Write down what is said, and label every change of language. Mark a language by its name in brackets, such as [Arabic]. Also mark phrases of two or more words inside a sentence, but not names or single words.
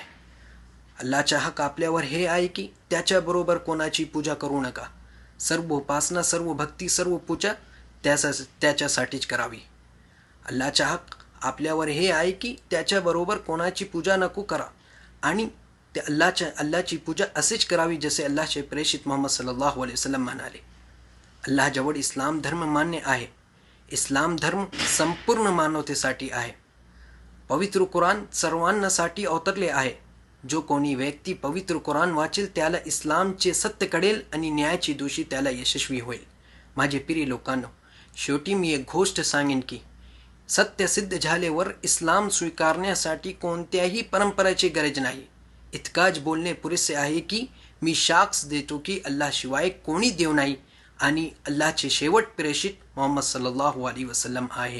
[Marathi] अल्लाहचा हक आपल्यावर हे आहे की त्याच्याबरोबर कोणाची पूजा करू नका. सर्व उपासना, सर्व भक्ती, सर्व पूजा त्याच्यासाठीच करावी. अल्लाहचा हक आपल्यावर हे आहे की त्याच्याबरोबर कोणाची पूजा नको करा आणि अल्लाहची पूजा असेच करावी जसे अल्लाहचे प्रेषित मुहम्मद [Arabic] صلى الله عليه وسلم [Marathi] म्हणाले. अल्लाहजवळ इस्लाम धर्म मान्य आहे. इस्लाम धर्म संपूर्ण मानवतेसाठी आहे. पवित्र कुराण सर्वांसाठी अवतरले आहे. जो कोणी व्यक्ती पवित्र कुराण वाचेल त्याला इस्लामचे सत्य कळेल आणि न्यायाची दोषी त्याला यशस्वी होईल. माझे प्रिय लोकांनो, शेवटी मी एक गोष्ट सांगेन की सत्य सिद्ध झाल्यावर इस्लाम स्वीकारण्यासाठी कोणत्याही परंपरेची गरज नाही. इतकाच बोलणे पुरेसे आहे की मी साक्ष देतो की अल्लाशिवाय कोणी देव नाही आणि अल्लाहचे शेवट प्रेषित मुहम्मद [Arabic] صلى الله عليه وسلم [Marathi] आहे.